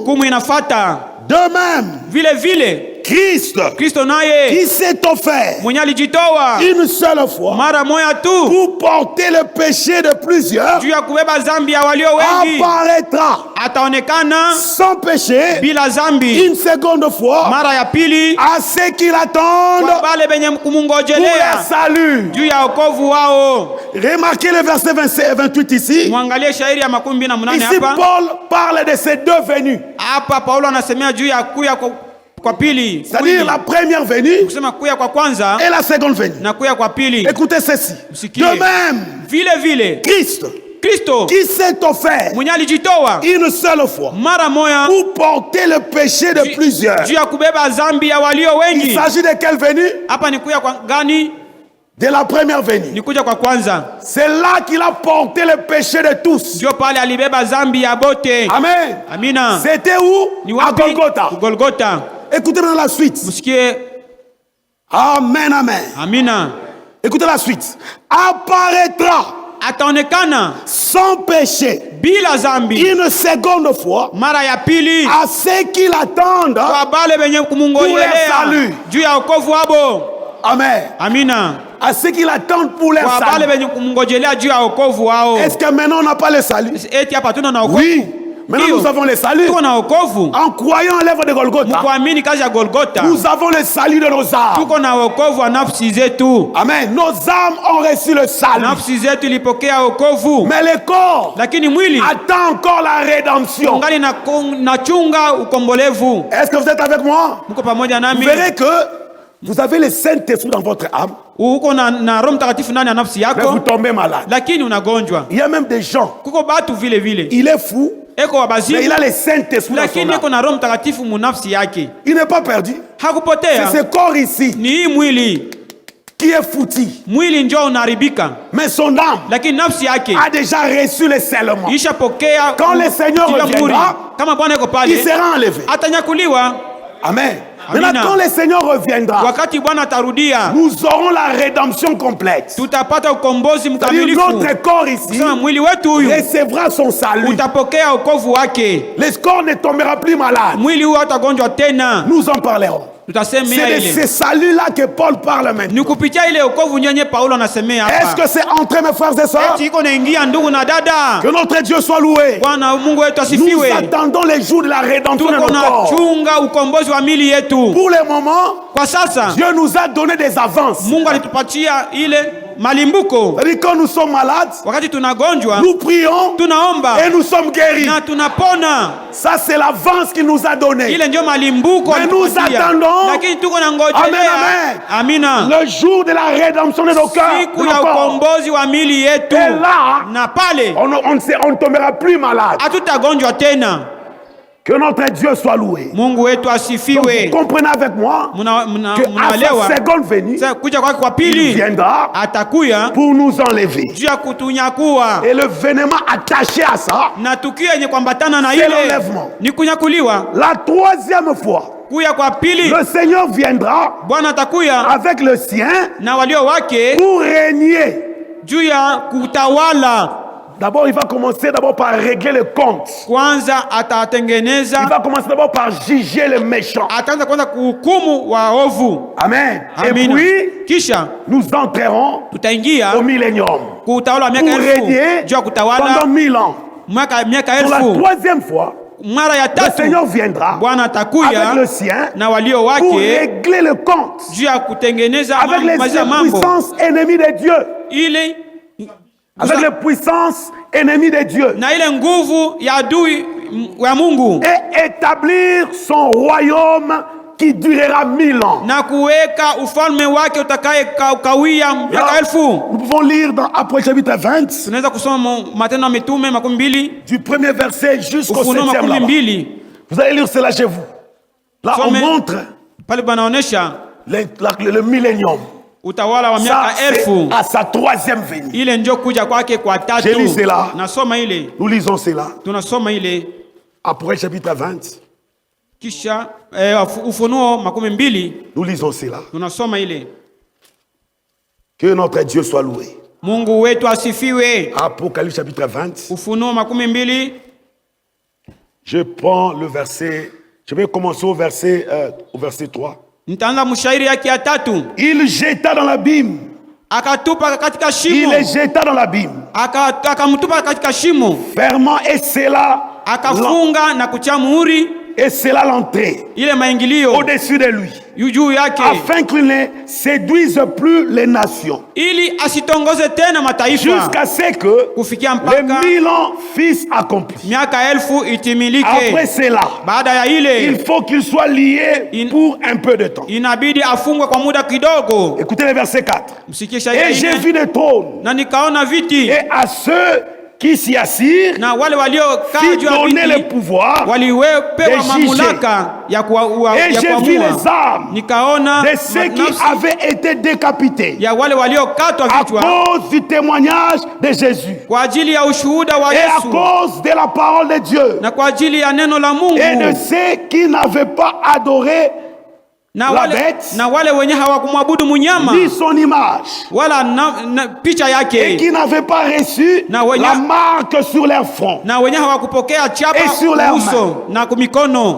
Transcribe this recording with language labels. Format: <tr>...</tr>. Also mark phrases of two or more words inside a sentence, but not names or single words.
<fr>De même, Christ qui s'est offert une seule fois pour porter le péché de plusieurs apparaîtra sans péché une seconde fois à ceux qui l'attendent pour leur salut. Remarquez le verset 28 ici. Ici Paul parle de ces deux venues.</fr> <sw>kwa pili.</sw> <fr>C'est-à-dire la première venue</fr> <sw>Kusema kuya kwa kwanza</sw> <fr>et la seconde venue.</fr> <sw>na kuya kwa pili.</sw> <fr>Écoutez ceci.</fr> <sw>Msikie.</sw> <fr>De même,</fr> <sw>Vile Kristo</sw> <fr>qui s'est offert</fr> <sw>mwenye alijitoa</sw> <fr>une seule fois</fr> <sw>mara moya</sw> <fr>pour porter le péché de plusieurs.</fr> <sw>juu ya kubeba zambi ya walio</sw> <fr>Il</fr> <sw>wengi.</sw> <fr>s'agit de quelle venue?</fr> <sw>Hapa ni kuya kwa gani?</sw> <fr>De la première venue.</fr> <sw>Ni kuja kwa kwanza.</sw> <fr>C'est là qu'il a porté le péché de tous.</fr> <sw>Ndio pale alibeba zambi ya bote.</sw> <fr>Amen.</fr> <sw>Amina.</sw> <fr>C'était où?</fr> <sw>Ni</sw> <fr>À</fr> <sw>wapi?</sw> <fr>Golgotha.</fr> <sw>Golgotha.</sw> <fr>Écoutez maintenant la suite.</fr> <sw>Msikie.</sw> <fr>Amen, amen.</fr> <sw>Amina.</sw> <fr>Écoutez la suite. Apparaîtra</fr> <sw>ataonekana</sw> <fr>sans péché</fr> <sw>bila zambi</sw> <fr>une seconde fois</fr> <sw>mara ya pili</sw> <fr>à ceux qui l'attendent</fr> <sw>kwa bale benye kumungojelea juu ya wokovu wabo.</sw> <fr>Amen.</fr> <sw>Amina.</sw> <fr>À ceux qui l'attendent pour leur</fr> <sw>kwa bale</sw> <fr>salut.</fr> <sw>benye kumungojelea juu ya wokovu wao.</sw> <fr>Est-ce que maintenant on n'a pas le salut?</fr> <sw>Eti hapa tuna na wokovu?</sw> <fr>Oui. Maintenant nous avons le salut.</fr> <sw>Tuko na wokovu.</sw> <fr>En croyant à l'œuvre de Golgotha,</fr> <sw>Mkuamini kazi ya Golgotha.</sw> <fr>nous avons le salut de nos âmes.</fr> <sw>Tuko na wokovu wa nafsi zetu.</sw> <fr>Amen. Nos âmes ont reçu le salut.</fr> <sw>Nafsi zetu ilipokea wokovu.</sw> <fr>Mais le corps</fr> <sw>Lakini mwili</sw> <fr>attend encore la rédemption.</fr> <sw>ungali na chunga ukombolevu.</sw> <fr>Est-ce que vous êtes avec moi?</fr> <sw>Mko pamoja</sw> <fr>Vous</fr> <sw>nami?</sw> <fr>verrez que vous avez le Saint-Esprit dans votre âme.</fr> <sw>Uko na Roho Mtakatifu ndani ya nafsi</sw> <fr>Mais vous</fr> <sw>yako.</sw> <fr>tombez malade.</fr> <sw>Lakini unagonjwa.</sw> <fr>Il y a même des gens.</fr> <sw>Kuko batu vile vile.</sw> <fr>Il est fou.</fr> <sw>Eko</sw> <fr>Mais</fr> <sw>wabazimu.</sw> <fr>il a le Saint-Esprit dans son</fr> <sw>Lakini</sw> <fr>âme.</fr> <sw>eko na Roho Mtakatifu munafsi yake.</sw> <fr>Il n'est pas perdu.</fr> <sw>Hakupotea.</sw> <fr>C'est ce corps ici</fr> <sw>Ni hii mwili.</sw> <fr>qui est foutu.</fr> <sw>Mwili njoo unaharibika.</sw> <fr>Mais son âme</fr> <sw>Lakini nafsi yake</sw> <fr>a déjà reçu le scellement.</fr> <sw>ishapokea.</sw> <fr>Quand le Seigneur reviendra,</fr> <sw>kama Bwana yuko</sw> <fr>il</fr> <sw>pale</sw> <fr>sera enlevé.</fr> <sw>atanyakuliwa.</sw> <fr>Amen.</fr> <sw>Amina.</sw> <fr>Maintenant, quand le Seigneur reviendra,</fr> <sw>Wakati Bwana atarudia</sw> <fr>nous aurons la rédemption complète.</fr> <sw>tutapata ukombozi</sw> <fr>C'est-à-dire</fr> <sw>mkamilifu.</sw> <fr>notre corps ici</fr> <sw>Kusema mwili wetu huyu</sw> <fr>recevra son salut.</fr> <sw>utapokea wokovu wake.</sw> <fr>Le corps ne tombera plus malade.</fr> <sw>Mwili huu hatagonjwa tena.</sw> <fr>Nous en parlerons.</fr> <sw>Tutasemea</sw> <fr>C'est de ce</fr> <sw>ile.</sw> <fr>salut-là que Paul parle maintenant.</fr> <sw>Ni kupitia ile wokovu nyenye Paulo anasemea</sw> <fr>Est-ce</fr> <sw>hapa.</sw> <fr>que c'est entré, mes frères et sœurs?</fr> <sw>Eti iko naingia ndugu na dada.</sw> <fr>Que notre Dieu soit loué.</fr> <sw>Bwana Mungu wetu</sw> <fr>Nous</fr> <sw>asifiwe.</sw> <fr>attendons les jours de la rédemption de</fr> <sw>Tuko</sw> <fr>nos</fr> <sw>na</sw> <fr>corps.</fr> <sw>chunga ukombozi wa mili yetu.</sw> <fr>Pour le moment,</fr> <sw>Kwa sasa</sw> <fr>Dieu nous a donné des avances.</fr> <sw>Mungu alitupatia ile malimbuko.</sw> <fr>C'est-à-dire quand nous sommes malades,</fr> <sw>Wakati tunagonjwa</sw> <fr>nous prions</fr> <sw>tunaomba</sw> <fr>et nous sommes guéris.</fr> <sw>na tunapona.</sw> <fr>Ça, c'est l'avance qu'il nous a donnée.</fr> <sw>Ile ndio malimbuko</sw> <fr>Mais nous</fr> <sw>alitupatia.</sw> <fr>attendons.</fr> <sw>Lakini tuko na</sw> <fr>Amen,</fr> <sw>ngojelea.</sw> <fr>amen.</fr> <sw>Amina.</sw> <fr>Le jour de la rédemption de nos cœurs. de</fr> <sw>Siku</sw> <fr>nos</fr> <sw>ya</sw> <fr>corps.</fr> <sw>ukombozi wa mili yetu.</sw> <fr>Et là,</fr> <sw>Na pale</sw> <fr>on ne tombera plus malade.</fr> <sw>hatutagonjwa tena.</sw> <fr>Que notre Dieu soit loué.</fr> <sw>Mungu wetu</sw> <fr>Donc,</fr> <sw>asifiwe.</sw> <fr>vous comprenez avec moi que à</fr> <sw>Munaelewa</sw> <fr>sa seconde venue,</fr> <sw>sasa kuja kwake kwa</sw> <fr>il</fr> <sw>pili</sw> <fr>viendra</fr> <sw>atakuya</sw> <fr>pour nous enlever.</fr> <sw>juu ya kutunyakua.</sw> <fr>Et le vénement attaché à ça,</fr> <sw>Na tukio yenye kuambatana na</sw> <fr>c'est</fr> <sw>ile</sw> <fr>l'enlèvement.</fr> <sw>ni kunyakuliwa.</sw> <fr>La troisième fois,</fr> <sw>Kuya kwa pili</sw> <fr>le Seigneur viendra</fr> <sw>Bwana atakuya</sw> <fr>avec le sien</fr> <sw>na walio wake</sw> <fr>pour régner.</fr> <sw>juu ya kutawala.</sw> <fr>D'abord, il va commencer d'abord par régler le compte.</fr> <sw>Kwanza</sw> <fr>Il</fr> <sw>atatengeneza,</sw> <fr>va commencer d'abord par juger les méchants.</fr> <sw>ataanza kwanza kuhukumu waovu.</sw> <fr>Amen. Et</fr> <sw>Amina.</sw> <fr>puis,</fr> <sw>Kisha</sw> <fr>nous entrerons</fr> <sw>tutaingia</sw> <fr>au millénium</fr> <sw>kutawala wa</sw> <fr>pour</fr> <sw>miaka elfu</sw> <fr>régner</fr> <sw>juu ya kutawala</sw> <fr>pendant 1000 ans.</fr> <sw>miaka</sw> <fr>Pour la</fr> <sw>elfu.</sw> <fr>troisième fois,</fr> <sw>Mara ya</sw> <fr>le</fr> <sw>tatu</sw> <fr>Seigneur viendra</fr> <sw>Bwana</sw> <fr>avec</fr> <sw>atakuya</sw> <fr>le sien</fr> <sw>na walio</sw> <fr>pour</fr> <sw>wake</sw> <fr>régler le compte</fr> <sw>juu ya kutengeneza</sw> <fr>avec les</fr> <sw>mazia mambo</sw> <fr>puissances ennemies de Dieu.</fr> <sw>ile</sw> <fr>Avec les puissances ennemies de Dieu.</fr> <sw>na ile nguvu ya adui ya Mungu</sw> <fr>Et établir son royaume qui durera 1000 ans.</fr> <sw>na kuweka ufalme wake utakaye kawia miaka elfu.</sw> <fr>Nous pouvons lire dans Apocalypse chapitre 20,</fr> <sw>Tunaweza kusoma Matendo ya Mitume 20</sw> <fr>du premier verset jusqu'au</fr> <sw>Ufunuo</sw> <fr>7e. là-bas.</fr> <sw>12</sw> <fr>Vous allez lire cela chez vous. Là, on Some- montre</fr> <sw>pale banaonesha</sw> <fr>le millénium.</fr> <sw>utawala wa</sw> <fr>Ça,</fr> <sw>miaka</sw> <fr>c'est</fr> <sw>elfu.</sw> <fr>à sa troisième venue.</fr> <sw>Ile ndio kuja kwake kwa tatu.</sw> <fr>Je lis cela.</fr> <sw>Nasoma ile,</sw> <fr>Nous lisons cela.</fr> <sw>tunasoma ile</sw> <fr>Apocalypse chapitre 20,</fr> <sw>kisha Ufunuo 12</sw> <fr>nous lisons cela.</fr> <sw>tunasoma ile.</sw> <fr>Que notre Dieu soit loué.</fr> <sw>Mungu wetu asifiwe.</sw> <fr>Apocalypse chapitre 20,</fr> <sw>Ufunuo 12</sw> <fr>je prends le verset, je vais commencer au verset 3.</fr> <sw>nitaanza mshairi yake ya tatu.</sw> <fr>Il jeta dans l'abîme.</fr> <sw>Akatupa katika</sw> <fr>Il</fr> <sw>shimo,</sw> <fr>les jeta dans l'abîme.</fr> <sw>akamtupa katika shimo,</sw> <fr>Fermant et scella</fr> <sw>akafunga na kutia muhuri</sw> <fr>Et cela l'entrée</fr> <sw>ile maingilio</sw> <fr>au-dessus de lui,</fr> <sw>juu yake,</sw> <fr>afin qu'il ne séduise plus les nations,</fr> <sw>ili asitongoze tena mataifa,</sw> <fr>jusqu'à ce que</fr> <sw>kufikia</sw> <fr>les</fr> <sw>mpaka</sw> <fr>1000 ans fissent accomplis.</fr> <sw>miaka 1000 itimilike.</sw> <fr>Après cela,</fr> <sw>Baada ya ile</sw> <fr>il faut qu'il soit lié pour un peu de temps.</fr> <sw>inabidi afungwe kwa muda kidogo.</sw> <fr>Écoutez le verset 4.</fr> <sw>Msikie</sw> <fr>Et</fr> <sw>shairi</sw> <fr>j'ai</fr> <sw>ine.</sw> <fr>vu des trônes,</fr> <sw>Na nikaona viti</sw> <fr>et à ceux qui s'y assirent,</fr> <sw>na wale waliokaa</sw> <fr>fit</fr> <sw>juu ya</sw> <fr>donner le</fr> <sw>viti</sw> <fr>pouvoir</fr> <sw>walipewa</sw> <fr>de</fr> <sw>mamlaka ya</sw> <fr>Et j'ai vu les</fr> <sw>kuamua.</sw> <fr>âmes</fr> <sw>Nikaona</sw> <fr>de ceux qui</fr> <sw>nafsi</sw> <fr>avaient été décapités</fr> <sw>ya wale waliokatwa</sw> <fr>à</fr> <sw>vichwa</sw> <fr>cause du témoignage de Jésus</fr> <sw>kwa ajili ya ushuhuda wa</sw> <fr>et à</fr> <sw>Yesu</sw> <fr>cause de la parole de Dieu,</fr> <sw>na kwa ajili ya neno la Mungu,</sw> <fr>et de ceux qui n'avaient pas adoré</fr> <sw>na</sw> <fr>la</fr> <sw>wale,</sw> <fr>bête</fr> <sw>na wale wenye hawakumwabudu munyama</sw> <fr>ni son image,</fr> <sw>wala picha</sw> <fr>et</fr> <sw>yake,</sw> <fr>qui n'avaient pas reçu</fr> <sw>Na wenye-</sw> <fr>la marque sur leur front.</fr> <sw>na wenye hawakupokea chapa</sw> <fr>Et sur leurs</fr> <sw>uso na kumikono,</sw>